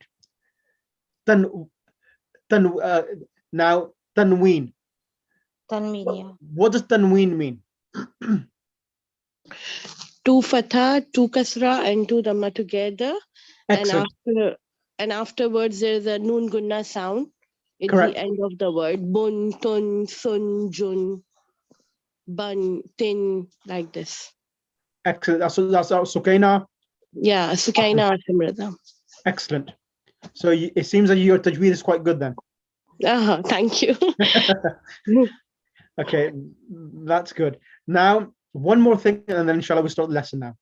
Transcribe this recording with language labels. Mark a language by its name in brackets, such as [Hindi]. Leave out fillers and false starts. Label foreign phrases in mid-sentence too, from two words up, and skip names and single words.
[English] Now, tanween. Tanween, yeah. What does tanween mean? Two fatha, two kasra, and two dhamma together. Excellent. And afterwards there's a [Arabic] نون غنة [English] sound. It's Correct. the end of the word. Bun, tun, sun, jun, bun, tin, like this. Excellent. That's Sukaina. Yeah, Sukaina or Simrata. Excellent. So it seems that your tajweed is quite good then. Thank you. Okay, that's good. Now, one more thing, and then inshallah we start the lesson now.